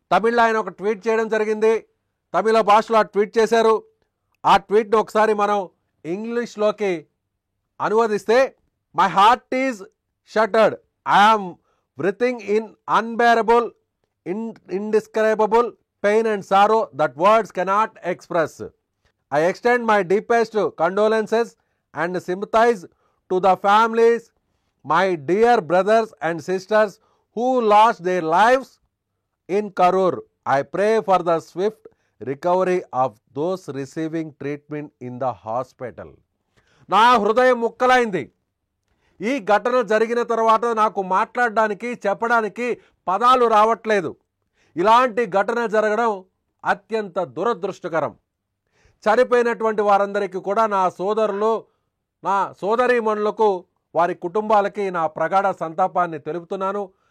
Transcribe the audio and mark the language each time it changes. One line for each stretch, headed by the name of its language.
Telugu: తమిళ్లో ఆయన ఒక ట్వీట్ చేయడం జరిగింది. తమిళ భాషలో ఆ ట్వీట్ చేశారు. ఆ ట్వీట్ని ఒకసారి మనం ఇంగ్లీష్లోకి అనువదిస్తే,
English: My heart is shattered, I'm breathing in unbearable indescribable pain and sorrow that words cannot express. I extend my deepest condolences and sympathize to the families, my dear brothers and sisters who lost their lives in Karur. I pray for the swift recovery of those receiving treatment in the hospital.
Telugu: నా హృదయం ముక్కలైంది. ఈ ఘటన జరిగిన తర్వాత నాకు మాట్లాడడానికి, చెప్పడానికి పదాలు రావట్లేదు. ఇలాంటి ఘటన జరగడం అత్యంత దురదృష్టకరం. చనిపోయినటువంటి వారందరికీ కూడా నా సోదరులు, నా సోదరీమణులకు, వారి కుటుంబాలకి నా ప్రగాఢ సంతాపాన్ని తెలుపుతున్నాను.